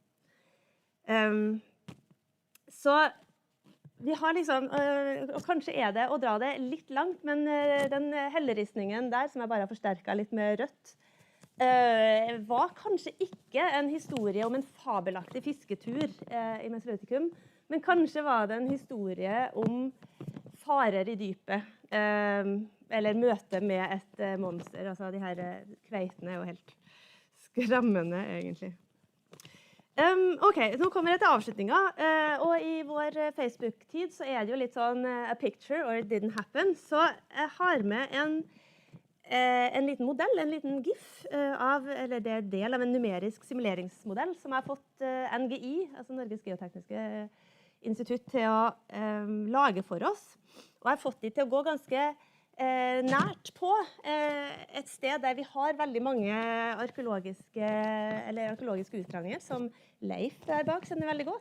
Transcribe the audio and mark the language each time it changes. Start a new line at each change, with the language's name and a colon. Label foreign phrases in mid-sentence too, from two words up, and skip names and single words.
Norwegian: Så vi har liksom, og kanskje det å dra det litt langt, men den helleristningen der, som jeg bare har forsterket litt med rødt, var kanskje ikke en historie om en fabelaktig fisketur i Mesolitikum, men kanskje var det en historie om farer i dypet, eller møte med et monster. Altså de her kveitene jo helt skremmende, egentlig. Ok, nå kommer jeg til avslutningen, og i vår Facebook-tid så det jo litt sånn
English: a picture or it didn't happen,
Norwegian: så jeg har med en liten modell, en liten GIF, eller det del av en numerisk simuleringsmodell som har fått NGI, altså Norges Geotekniske Institutt, til å lage for oss. Og jeg har fått de til å gå ganske nært på et sted der vi har veldig mange arkeologiske utdragninger, som Leif der bak kjenner veldig godt.